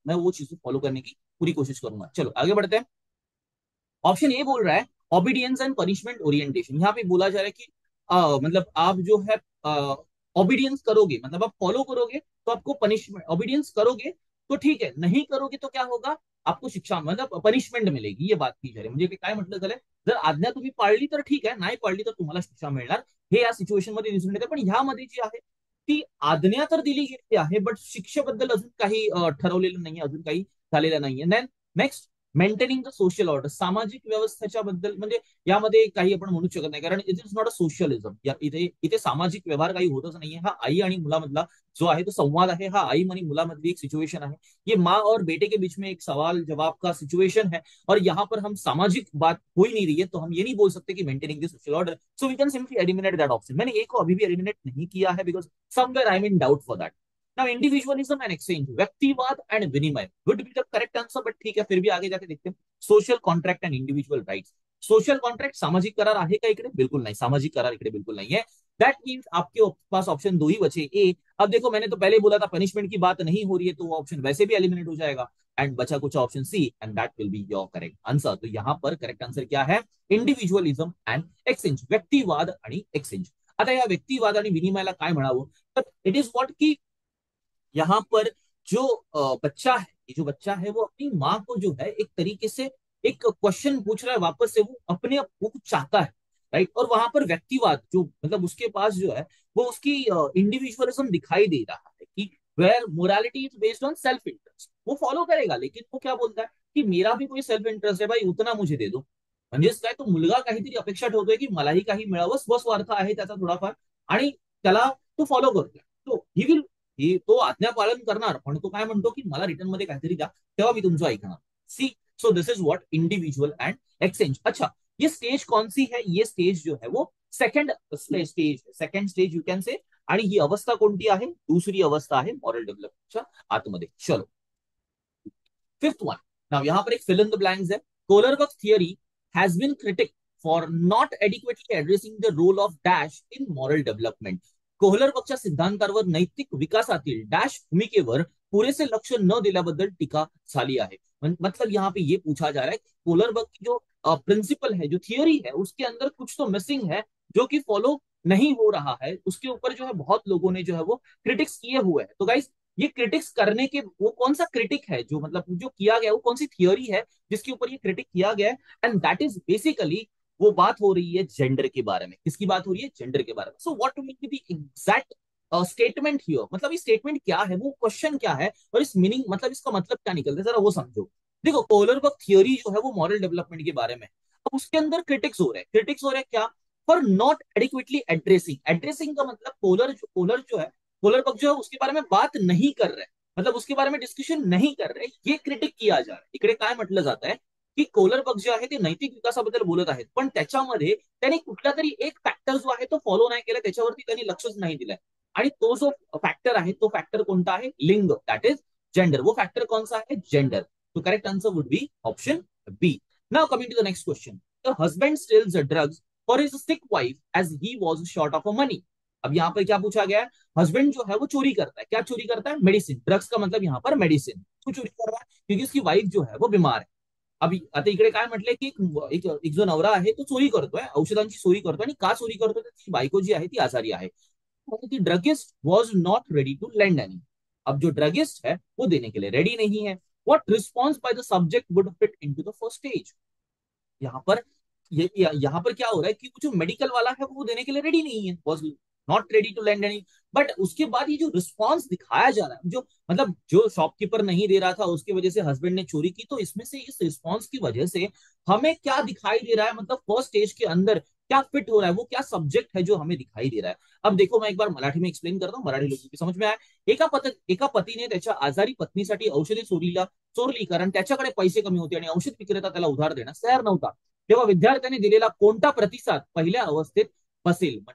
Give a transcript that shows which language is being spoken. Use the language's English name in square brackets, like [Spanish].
[Hindi] मैं वो चीज फॉलो करने की पूरी कोशिश करूंगा. चलो आगे बढ़ते हैं. ऑप्शन ए बोल रहा है ऑबिडियंस एंड पनिशमेंट ओरिएंटेशन. यहाँ पे बोला जा रहा है कि मतलब आप जो है ऑबिडियंस करोगे, मतलब आप फॉलो करोगे तो आपको पनिशमेंट, ऑबिडियंस करोगे तो ठीक है, नहीं करोगे तो क्या होगा, आपको शिक्षा मतलब पनिशमेंट मिलेगी. ये बात की जा रही आहे. [Marathi] म्हणजे काय म्हटलं झालंय, जर आज्ञा तुम्ही पाळली तर ठीक आहे, नाही पाळली तर तुम्हाला शिक्षा मिळणार, हे या सिच्युएशन मध्ये दिसून येते. पण ह्यामध्ये जी आहे ती आज्ञा तर दिली गेली आहे, बट शिक्षेबद्दल अजून काही ठरवलेलं नाहीये, अजून काही झालेलं नाहीये. [English] then next, maintaining the social order, [Marathi] सामाजिक व्यवस्थेच्या बद्दल, म्हणजे यामध्ये काही आपण म्हणू शकत नाही, कारण [English] It is not a socialism. [Marathi] इथे इथे सामाजिक व्यवहार काही होतच नाहीये. हा आई आणि मुलामधला जो आहे तो संवाद आहे, हा आई आणि मुलामधली एक सिचुएशन आहे. [Hindi] ये माँ और बेटे के बीच में एक सवाल जवाब का सिचुएशन है, और यहाँ पर हम सामाजिक बात हो ही नहीं रही है, तो हम ये नहीं बोल सकते कि maintaining the social order. [English] So we can simply eliminate that option. [Hindi] मैंने ए को अभी भी एलिमिनेट नहीं किया है, [English] Because somewhere I am in doubt for that. Now individualism and exchange, व्यक्तिवाद and विनिमय would be the correct answer, [Hindi] but ठीक है, फिर भी आगे जाके देखते हैं. [English] Social contract and individual rights. [Marathi] Social contract, सामाजिक करार आहे का इकडे? [Hindi] बिल्कुल नहीं, सामाजिक करार इकडे बिल्कुल नहीं है. दैट मीन्स आपके पास ऑप्शन दो ही बचे, ए. अब देखो, मैंने तो पहले बोला था पनिशमेंट की बात नहीं हो रही है, तो वो ऑप्शन वैसे भी एलिमिनेट हो जाएगा, एंड बचा कुछ option C, [English] And that will be your correct answer. [Hindi] तो यहाँ पर करेक्ट आंसर क्या है? [Marathi] इंडिव्हिज्युअलिझम एंड एक्सचेंज, व्यक्तिवाद आणि एक्सचेंज. आता या व्यक्तिवाद आणि विनिमयाला काय म्हणावं, तर [Hindi] इट इज व्हाट की यहाँ पर जो बच्चा है, ये जो बच्चा है वो अपनी माँ को जो है एक तरीके से एक क्वेश्चन पूछ रहा है वापस से, वो अपने वो चाहता है राइट। और वहां पर व्यक्तिवाद जो मतलब उसके पास जो है वो उसकी इंडिविजुअलिज्म दिखाई दे रहा है कि [English] where morality is based on self interest, [Hindi] वो फॉलो करेगा, लेकिन वो क्या बोलता है की मेरा भी कोई सेल्फ इंटरेस्ट है भाई, उतना मुझे दे दो. [Marathi] म्हणजेच काय, तो मुलगा काहीतरी अपेक्षा ठेवतोय की मलाही काही मिळावं, स्वस्वार्थ आहे त्याचा थोडाफार, आणि त्याला तो फॉलो करतोय. तो ही विल ही तो आज्ञा पालन करणार, पण तो काय म्हणतो की मला रिटर्न मध्ये काहीतरी द्या, तेव्हा मी तुमचं ऐकणार. [English] See, so this is what individual and exchange. [Hindi] अच्छा, ये स्टेज कौन सी है, ये स्टेज जो है वो second stage [English] You can say. [Marathi] आणि ही अवस्था कोणती आहे, दुसरी अवस्था आहे मॉरल डेव्हलपमेंटच्या आतमध्ये. [Hindi] चलो, फिफ्थ वन. [English] now [Hindi] यहाँ पर एक फिल इन द ब्लैंक्स है. [English] Kohlberg theory has been critic for not adequately addressing the role of dash in moral development. [Marathi] कोहलरबर्गच्या सिद्धांतावर नैतिक विकासातील डॅश भूमिकेवर पुरेसे लक्ष न दिल्याबद्दल टीका झाली आहे. [Hindi] मतलब यहाँ पे ये पूछा जा रहा है कोलरबर्ग की जो प्रिंसिपल है, जो थियोरी है, उसके अंदर कुछ तो मिसिंग है जो कि फॉलो नहीं हो रहा है. उसके ऊपर जो है बहुत लोगों ने जो है वो क्रिटिक्स किए हुए हैं. तो गाइस, ये क्रिटिक्स करने के वो कौन सा क्रिटिक है जो मतलब जो किया गया, वो कौन सी थियोरी है जिसके ऊपर ये क्रिटिक किया गया है. एंड दैट इज बेसिकली वो बात हो रही है जेंडर के बारे में. किसकी बात हो रही है, जेंडर के बारे में. [English] so what mean the exact statement here, [Hindi] मतलब ये स्टेटमेंट क्या है, वो क्वेश्चन क्या है, और इस मीनिंग मतलब इसका मतलब क्या निकलता है, जरा वो समझो. देखो, कोहलरबर्ग थियोरी जो है वो मॉरल डेवलपमेंट के बारे में. अब उसके अंदर क्रिटिक्स हो रहे हैं क्या, [English] For not adequately addressing. [Hindi] Addressing का मतलब कोलर जो है, कोलरबर्ग जो है उसके बारे में बात नहीं कर रहे, मतलब उसके बारे में डिस्कशन नहीं कर रहे, ये क्रिटिक किया जा रहा है. [Marathi] इकडे काय म्हटलं जात आहे की कोलरबर्ग जे आहे ते नैतिक विकासाबद्दल बोलत आहेत, पण त्याच्यामध्ये त्यांनी कुठला तरी एक फॅक्टर जो आहे तो फॉलो नाही केला, त्याच्यावरती त्यांनी लक्षच नाही दिलंय. आणि तो जो फॅक्टर आहे, तो फॅक्टर कोणता आहे, लिंग, [English] That is gender. [Hindi] वो फॅक्टर कौन सा है, जेंडर. तो [English] Correct answer would be option B. Now coming to the next question. The husband steals drugs for his sick wife as he was short of money. [Hindi] अब यहाँ पर क्या पूछा गया है, हस्बैंड जो है वो चोरी करता है, क्या चोरी करता है, मेडिसिन. ड्रग्स का मतलब यहाँ पर मेडिसिन. क्यों चोरी कर रहा है, क्योंकि उसकी वाईफ जो है वो बीमार है. [Marathi] अभी आता इकडे काय म्हटलंय की एक जो नवरा आहे तो चोरी करतोय, औषधांची चोरी करतोय, आणि का चोरी करतोय, त्याची बायको जी आहे ती आजारी आहे. [English] The druggist was not ready to lend any. [Hindi] अब जो ड्रगिस्ट है वो देने के लिए रेडी नहीं है. [English] What response by the subject would fit into the first stage. [Hindi] यहाँ पर यहाँ पर क्या हो रहा है कि जो मेडिकल वाला है वो देने के लिए रेडी नहीं है, [English] Was not ready to land any. [Hindi] But उसके बाद ये जो रिस्पॉन्स दिखाया जा रहा है, जो मतलब जो शॉपकीपर नहीं दे रहा था उसकी वजह से हस्बैंड ने चोरी की, तो इसमें से इस रिस्पॉन्स की वजह से हमें क्या दिखाई दे रहा है, मतलब फर्स्ट स्टेज के अंदर क्या फिट हो रहा है, वो क्या सब्जेक्ट है जो हमें दिखाई दे रहा है. अब देखो, मैं एक बार मराठी में एक्सप्लेन करता हूँ, मराठी लोगों की समझ में आया. [Marathi] एका पतीने त्याच्या आजारी पत्नीसाठी औषधे चोरली, कारण त्याच्याकडे पैसे कमी होते आणि औषध विक्रेता त्याला उधार देण्यास तयार नव्हता. तेव्हा विद्यार्थ्यांनी दिलेला कोणता प्रतिसाद पहिल्या अवस्थेत बसेल.